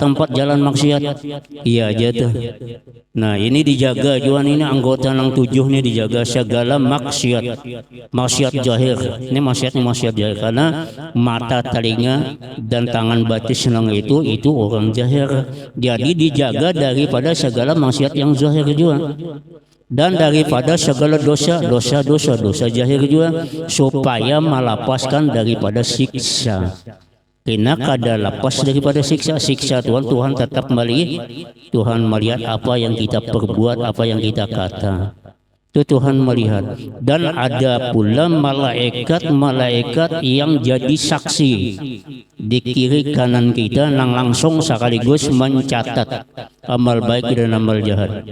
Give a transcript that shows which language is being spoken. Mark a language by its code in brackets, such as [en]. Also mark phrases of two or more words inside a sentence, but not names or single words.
[id] tempat jalan maksiat iya aja tuh nah ini dijaga juan ini anggota nang 7 nih dijaga segala maksiat jahir ini maksiat jahir karena mata telinga dan tangan batis nang itu orang jahir jadi dijaga daripada segala maksiat yang zahir juga dan daripada segala dosa jahir juga supaya melepaskan daripada siksa. Karena kada lepas daripada siksa Tuhan tetap melihat Tuhan melihat apa yang kita perbuat apa yang kita kata itu Tuhan melihat dan ada pula malaikat yang jadi saksi di kiri kanan kita yang langsung sekaligus mencatat amal baik dan amal jahat.